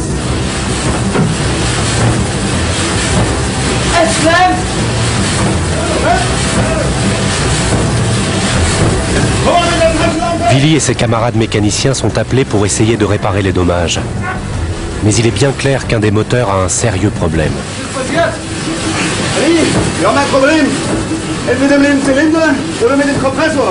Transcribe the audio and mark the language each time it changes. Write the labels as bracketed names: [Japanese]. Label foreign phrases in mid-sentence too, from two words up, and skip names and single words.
[French] Willy et ses camarades mécaniciens sont appelés pour essayer de réparer les dommages. Mais il est bien clair qu'un des moteurs a un sérieux problème. [German] Wir haben ein Problem. Entweder mit dem Zylinder oder mit dem Kompressor.